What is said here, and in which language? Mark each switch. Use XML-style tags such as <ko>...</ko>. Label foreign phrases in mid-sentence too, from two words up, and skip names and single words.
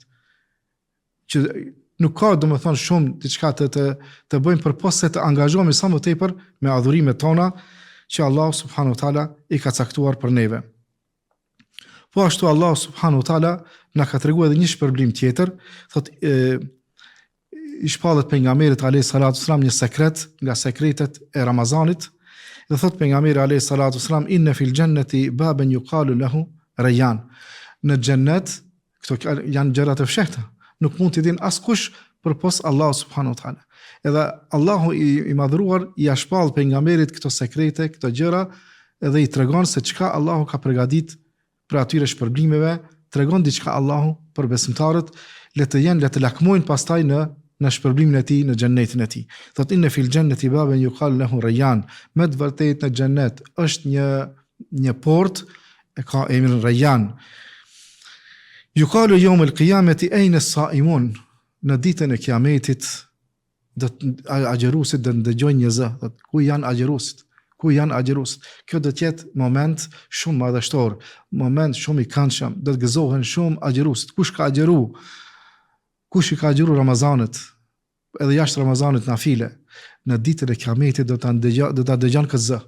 <sq>Që nuk ka domethënë shumë diçka të bëjmë përpos se të angazhohemi sa më tepër me adhurimet tona që Allah</sq> <ar>سبحانه وتعالى</ar> <sq>i ka caktuar për neve. Po ashtu Allah</sq> <ar>سبحانه وتعالى</ar> <sq>na ka treguar edhe një shpërblim tjetër, thotë i shpallet pejgamberit</sq> <ar>عليه الصلاة والسلام</ar> <sq>një sekret nga sekretet e Ramazanit. Dhe thot pejgamberi</sq> <ar>عليه الصلاة والسلام, إن في الجنة بابا يقال له الريان.</ar> <sq>Në xhennet këto janë gjëra të fshehta. Nuk mund t'i din askush përpos Allah</sq> <ar>سبحانه وتعالى.</ar> <sq>Edhe Allahu i madhruar i shpall pejgamberit këto sekrete, këto gjëra, edhe i tregon se çka Allahu ka përgatitur për atyre shpërblimeve, tregon diçka Allahu për besimtarët, le të lakmojnë pastaj në shpërblimin e tij në xhennetin e tij.</sq> <ar>Thot إن في الجنة بابا يقال له الريان.</ar> <sq>Me të vërtetë në xhennet është një portë e ka emrin Rayyan.</sq> <ar>يقال يوم القيامة أين الصائمون.</ar> <sq>Në ditën e kiametit do agjeruesit do ndëgjojnë një zë, thot ku janë agjeruesit? Ku janë agjeruesit? Kjo do të jetë moment shumë madhështor, moment shumë i këndshëm, do të gëzohen shumë agjeruesit. Kush ka agjeru? Kush i ka agjeru Ramazanit, edhe jashtë Ramazanit nafile, në ditën e kiametit do ta dëgjon këtë zë.</sq>